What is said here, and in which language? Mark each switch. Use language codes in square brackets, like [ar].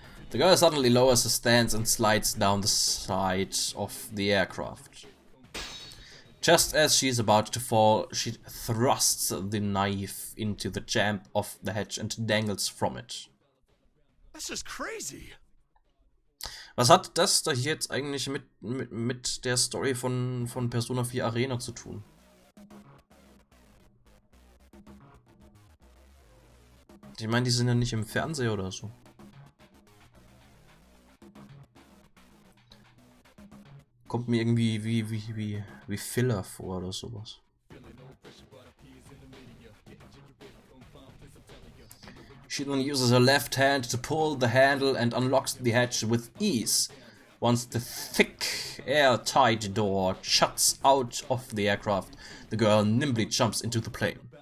[en] The girl suddenly lowers her stance and slides down the side of the aircraft. Just as she is about to fall, she thrusts the knife into the jamb of the hatch and dangles from it. That's just crazy. [de] Was hat das da hier jetzt eigentlich mit der Story von Persona 4 Arena zu tun? Ich meine, die sind ja nicht im Fernseher oder so. Kommt mir irgendwie wie Filler vor oder sowas. [en] She then uses her left hand to pull the handle and unlocks the hatch with ease. Once the thick, airtight door shuts out of the aircraft, the girl nimbly jumps into the plane.